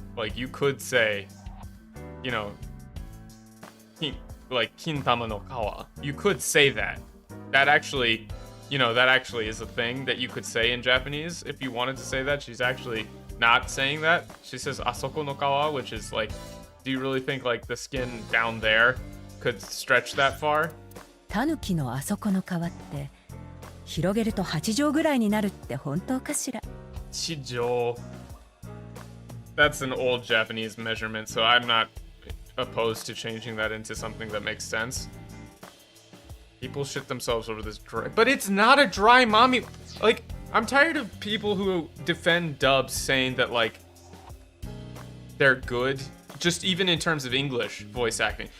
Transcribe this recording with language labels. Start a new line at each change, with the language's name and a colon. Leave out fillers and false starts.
English: Like you could say, you know, like
Japanese: kintama no kawa.
English: You could say that. That actually, that actually is a thing that you could say in Japanese if you wanted to say that. She's actually not saying that. She says
Japanese: asoko no kawa,
English: which is like, do you really think like the skin down there could stretch that far?
Japanese: タヌキのあそこの皮って広げると8畳ぐらいになるって本当かしら。 Chijo.
English: That's an old Japanese measurement, so I'm not opposed to changing that into something that makes sense. People shit themselves over this dry, but it's not a dry mommy. Like, I'm tired of people who defend dubs saying that like they're good, just even in terms of English voice acting.